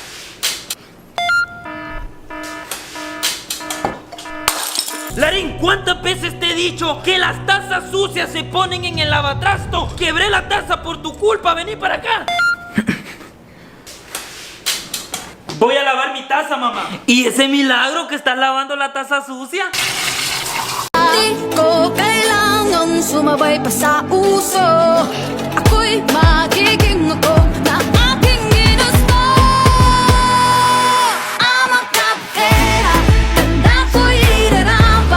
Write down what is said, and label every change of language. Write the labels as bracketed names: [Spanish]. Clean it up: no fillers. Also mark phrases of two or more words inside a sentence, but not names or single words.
[Spanish] Larín, ¿cuántas veces te he dicho que las tazas sucias se ponen en el lavatrasto? Quebré la taza por tu culpa, vení para acá. Voy a lavar mi taza, mamá. ¿Y ese milagro que estás lavando la taza sucia? [Filipino] Di ko kailangan sumabay pa sa uso. Ako'y magiging ako na aking ginusto. Ama kapera, tanda ko'y irarapa.